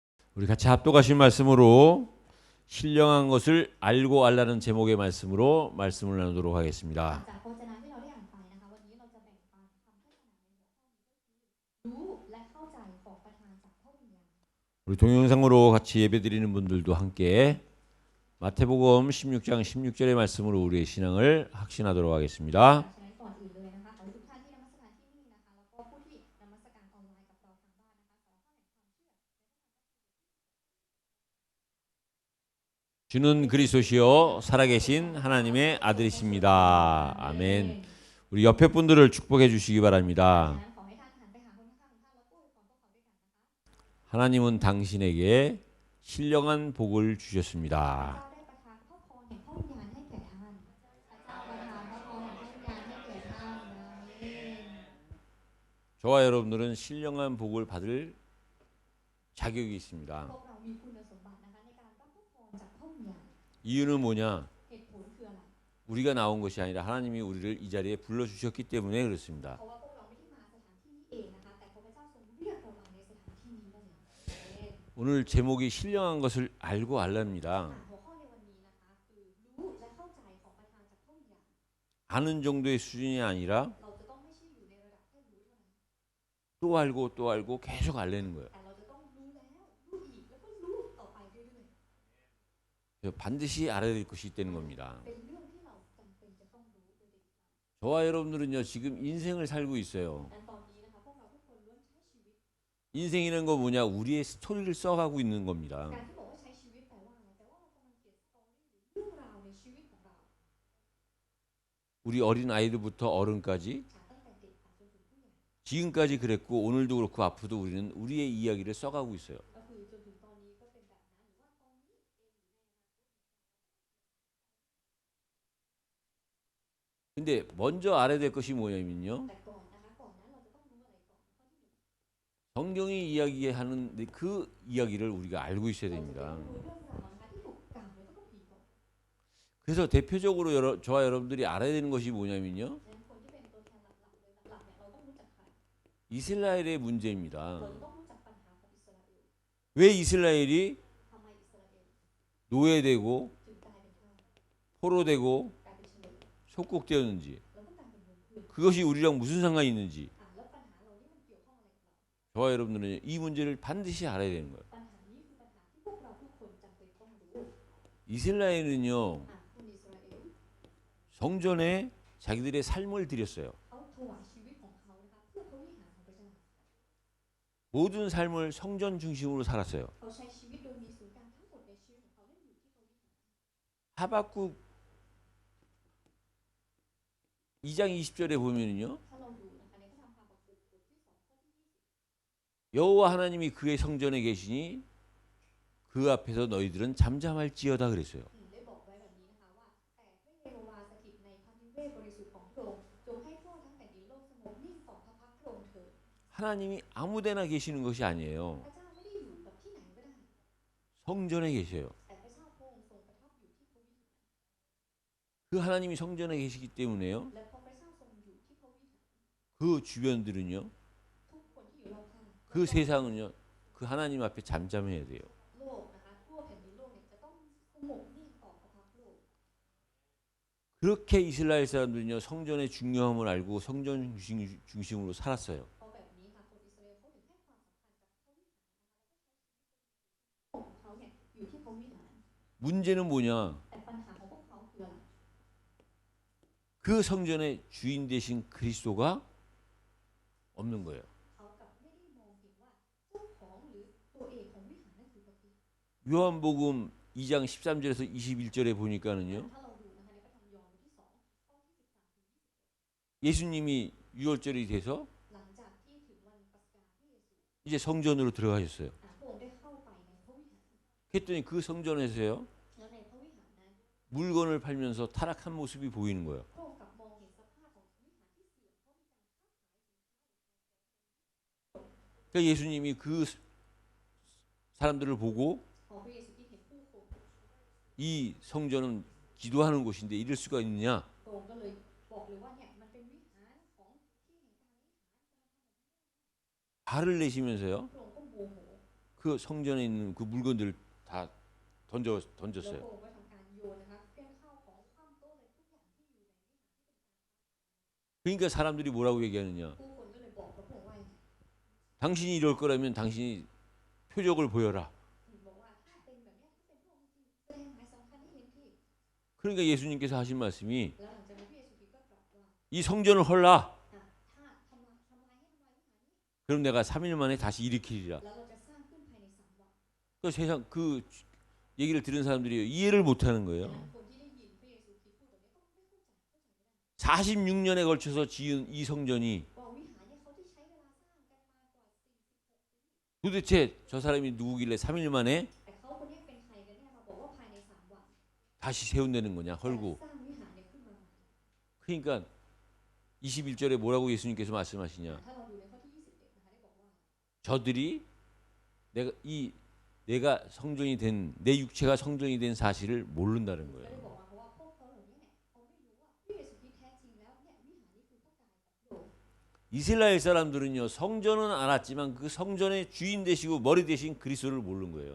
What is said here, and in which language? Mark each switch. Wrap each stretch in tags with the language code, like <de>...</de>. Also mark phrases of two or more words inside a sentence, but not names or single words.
<ko>우리 같이 합독하신 말씀으로 신령한 것을 알고 알라는 제목의 말씀으로 말씀을 나누도록 하겠습니다.</ko> <th>จากพจนาที่เราได้อ่านไปนะคะวันนี้เราจะแบ่งปันคำเทศนาในหัวข้อนี้ก็คือรู้และเข้าใจของประธานจากพระวิญญาณ</th> <ko>우리 동영상으로 같이 예배드리는 분들도 함께 마태복음 16장 16절의 말씀으로 우리의 신앙을 확신하도록 하겠습니다.</ko> <th>ฉะนั้นก่อนอื่นเลยนะคะขอให้ทุกท่านที่นมัสการที่นี่นะคะแล้วก็ผู้ที่นมัสการออนไลน์กับเราทางบ้านนะคะขอให้ความเชื่อ</th> <ko>주는 그리스도시요 살아계신 하나님의 아들이십니다. 아멘. 우리 옆에 분들을 축복해 주시기 바랍니다.</ko> <th>ขอให้ท่านหันไปหาคนข้างๆท่านแล้วอวยพรพวกเขาด้วยกันนะคะ</th> <ko>하나님은 당신에게 신령한 복을 주셨습니다.</ko> <th>เจ้าได้ประทานพระพรแห่งพระวิญญาณให้แก่ท่านพระเจ้าประทานพระพรแห่งพระวิญญาณให้แก่ท่านอาเมน</th> <ko>저와 여러분들은 신령한 복을 받을 자격이 있습니다.</ko> <th>พวกเรามีคุณสมบัตินะคะในการรับพระพรจากพระวิญญาณ</th> <ko>이유는 뭐냐?</ko> <th>เหตุผลคืออะไร</th> <ko>우리가 나온 것이 아니라 하나님이 우리를 이 자리에 불러주셨기 때문에 그렇습니다.</ko> <th>เพราะว่าพวกเราไม่ได้มาสถานที่นี้เองนะคะแต่พระเจ้าทรงเรียกเรามาในสถานที่นี้นั่นเอง</th> <ko>오늘 제목이 신령한 것을 알고 알랍니다.</ko> <th>หัวข้อในวันนี้นะคะคือรู้และเข้าใจของประธานจากพระวิญญาณ</th> <ko>아는 정도의 수준이 아니라</ko> <th>เราจะต้องไม่ใช่อยู่ในระดับแค่รู้เท่านั้น</th> <ko>또 알고 계속 알려는 거예요.</ko> <th>แต่เราจะต้องรู้แล้วรู้อีกแล้วก็รู้ต่อไปเรื่อย</th> <ko>그래서 반드시 알아야 될 것이 있다는 겁니다.</ko> <th>ๆเป็นเรื่องที่เราจำเป็นจะต้องรู้โดยเด็ดขาด</th> <ko>저와 여러분들은요 지금 인생을 살고 있어요.</ko> <th>ดังตอนนี้นะคะพวกเราทุกคนล้วนใช้ชีวิต</th> <ko>인생이라는 거 뭐냐? 우리의 스토리를 써가고 있는 겁니다.</ko> <th>การที่บอกว่าใช้ชีวิตแปลว่าอะไรแปลว่าเรากำลังเขียนสตอรี่หรือเรื่องราวในชีวิตของเรา</th> <ko>우리 어린 아이들부터 어른까지</ko> <th>ตั้งแต่เด็กจนถึงผู้ใหญ่</th> <ko>지금까지 그랬고 오늘도 그렇고 앞으로도 우리는 우리의 이야기를 써가고 있어요.</ko> <th>ก็คือจนถึงตอนนี้ก็เป็นแบบนั้นหรือว่าตอนนี้</th> <ko>근데 먼저 알아야 될 것이 뭐냐면요.</ko> <th>แต่ก่อนนะคะก่อนนั้นเราจะต้องรู้อะไรก่อนข้อที่หนึ่ง</th> <ko>성경이 이야기하는 그 이야기를 우리가 알고 있어야</ko> <th>เราจะ</th> <ko>됩니다.</ko> <th>ต้องรู้เรื่องราวนะคะที่ถูกกล่าวไว้ตั้งแต่ปีก่อน</th> <ko>그래서 대표적으로 저와 여러분들이 알아야 되는 것이 뭐냐면요.</ko> <th>ดังนั้นคนที่เป็นตัวแทนหลักๆเลยหลักๆเนี่ยเราต้องรู้จักใคร</th> <ko>이스라엘의</ko> <th>เรา</th> <ko>문제입니다.</ko> <th>จะต้องรู้จักปัญหาของอิสราเอล</th> <ko>왜 이스라엘이</ko> <th>ทำไมอิสราเอล</th> <ko>노예되고</ko> <th>ถึงกลายเป็นทาส</th> <ko>포로되고</ko> <th>กลายเป็นเฉลย</th> <ko>속국되었는지</ko> <th>แล้วก็กลายเป็นวงเพื่อน</th> <ko>그것이 우리랑 무슨 상관이 있는지</ko> <th>แล้วปัญหาเรานี่มันเกี่ยวข้องอะไรกับเรา</th> <ko>저와 여러분들은 이 문제를 반드시 알아야 되는 거예요.</ko> <th>ปัญหานี้คือปัญหาที่พวกเราทุกคนจำเป็นต้องรู้</th> <ko>이스라엘은요</ko> <th>คนอิสราเอล</th> <ko>성전에 자기들의 삶을 드렸어요.</ko> <th>เขาถวายชีวิตของเขานะคะเพื่อพระวิหารของพระเจ้า</th> <ko>모든 삶을 성전 중심으로 살았어요.</ko> <th>เขาใช้ชีวิตโดยมีศูนย์กลางทั้งหมดในชีวิตของเขาได้อยู่ที่พระวิหาร</th> <ko>하박국 2장 20절에 보면은요</ko> <th>ถ้าเราดูนะคะในพระธรรมฮาบาคุกบทที่2ข้อที่</th> <ko>여호와 하나님이 그의 성전에 계시니 그 앞에서 너희들은 잠잠할지어다 그랬어요.</ko> <th>20ได้บอกไว้แบบนี้นะคะว่าแต่พระเยโฮวาสถิตในพระนิเวศบริสุทธิ์ของพระองค์จงให้ทั่วทั้งแผ่นดินโลกสงบนิ่งต่อพระพักตร์พระองค์เถิด</th> <ko>하나님이 아무데나 계시는 것이 아니에요.</ko> <th>พระเจ้าไม่ได้อยู่กับที่ไหนก็ได้</th> <ko>성전에 계셔요.</ko> <th>แต่พระเจ้าพระองค์ทรงประทับอยู่ที่พระวิหาร</th> <ko>그 하나님이 성전에 계시기 때문에요.</ko> <th>และเพราะพระเจ้าทรงอยู่ที่พระวิหาร</th> <ko>그 주변들은요.</ko> <th>ทุกคนที่อยู่รอบข้าง</th> <ko>그 세상은요. 그 하나님 앞에 잠잠해야 돼요.</ko> <th>โลกนะคะทั่วแผ่นดินโลกเนี่ยจะต้องสงบนิ่งต่อพระพักตร์พระองค์</th> <ko>그렇게 이스라엘 사람들은요. 성전의 중요함을 알고 성전 중심으로 살았어요.</ko> <th>เพราะแบบนี้ค่ะคนอิสราเอลเขาถึงให้ความสำคัญกับพระวิหารนะคะแล้วก็ใช้ชีวิตของเขาเนี่ยอยู่ที่พระวิหาร</th> <ko>문제는 뭐냐?</ko> <th>แต่ปัญหาของพวกเขาคืออะไร</th> <ko>그 성전의 주인 되신 그리스도가 없는 거예요.</ko> <th>เขากลับไม่ได้มองเห็นว่าเจ้าของหรือตัวเอกของวิหารนั่นคือพระคริสต์</th> <ko>요한복음 2장 13절에서 21절에 보니까는요.</ko> <th>ถ้าเราดูนะคะในพระธรรมยอห์นบทที่2ข้อที่13ถึง</th> <ko>예수님이 유월절이 돼서</ko> <th>หลังจากที่ถึงวันปัสกาที่เยซู</th> <ko>이제 성전으로 들어가셨어요.</ko> <th>พระองค์ได้เข้าไปในพระวิหาร</th> <ko>그랬더니 그 성전에서요.</ko> <th>แล้วในพระวิหารนั้น</th> <ko>물건을 팔면서 타락한 모습이 보이는 거예요.</ko> <th>พระองค์กลับมองเห็นสภาพของวิหารที่เสื่อมเพราะมีการค้าขายสินค้า</th> <ko>그러니까 예수님이 그 사람들을 보고</ko> <th>พอพระเยซูที่เห็นผู้คน</th> <ko>이 성전은 기도하는 곳인데 이럴 수가 있느냐?</ko> <th>พระองค์ก็เลยบอกเลยว่าเนี่ยมันเป็นวิหารของที่แห่งการอธิษฐาน</th> <ko>화를 내시면서요.</ko> <th>พระองค์ก็โมโห</th> <ko>그 그 성전에 있는 그 물건들을 다</ko> <th>แล้ว</th> <ko>던졌어요.</ko> <th>พระองค์ก็ทำการโยนนะคะเครื่องข้าวของคว่ำโต๊ะเลยทุกอย่างที่อยู่ในวิหาร</th> <ko>그러니까 사람들이 뭐라고 얘기하느냐?</ko> <th>ผู้คนก็เลยบอกกับพระองค์ว่าอย่างไร</th> <ko>당신이 이럴 거라면 당신이 표적을 보여라.</ko> <th>บอกว่าถ้าเป็นแบบเนี้ยถ้าเป็นพระองค์จริงแสดงหมายสำคัญให้เห็นที่</th> <ko>그러니까 예수님께서 하신 말씀이</ko> <th>แล้วหลังจากนั้นพระเยซูคริสต์ก็ตรัสว่า</th> <ko>이 성전을 헐라.</ko> <th>ถ้าทำลายวิหารนี้</th> <ko>그럼 내가 3일 만에 다시 일으키리라.</ko> <th>แล้วเราจะสร้างขึ้นภายใน3 วัน</th> <ko>그 세상 그 얘기를 들은 사람들이 이해를 못하는</ko> <th>ดัง</th> <ko>거예요.</ko> <th>นั้นคนที่ได้ยินพระเยซูคริสต์พูดแบบนี้ก็ไม่เข้าใจไม่ได้</th> <ko>46년에 걸쳐서 지은 이 성전이</ko> <th>ว่าวิหารเนี่ยเขาที่ใช้เวลาสร้างกันมากว่า</th> <ko>도대체 저 사람이 누구길래 3일 만에</ko> <th>แต่เขาคนนี้เป็นใครกันแน่มาบอกว่าภายใน3 วัน</th> <ko>다시 세운다는 거냐?</ko> <th>จะ</th> <ko>헐고.</ko> <th>สร้างวิหารเนี่ยขึ้นมาใหม่</th> <ko>그러니까 21절에 뭐라고 예수님께서 말씀하시냐?</ko> <th>ถ้าเราดูในข้อที่21นะคะได้บอกว่า</th> <ko>저들이 내가 성전이 된 내 육체가 성전이 된 사실을 모른다는</ko> <th>ได้</th> <ko>거예요.</ko> <th>บอกมาเพราะว่าพวกเขาเหล่านี้เนี่ยเขาไม่รู้ว่าพระเยซูคริสต์แท้จริงแล้วเนี่ยวิหารนี้คือพระกายของพระองค์</th> <ko>이스라엘 사람들은요 성전은 알았지만 그 성전의 주인 되시고 머리 되신 그리스도를 모르는 거예요.</ko>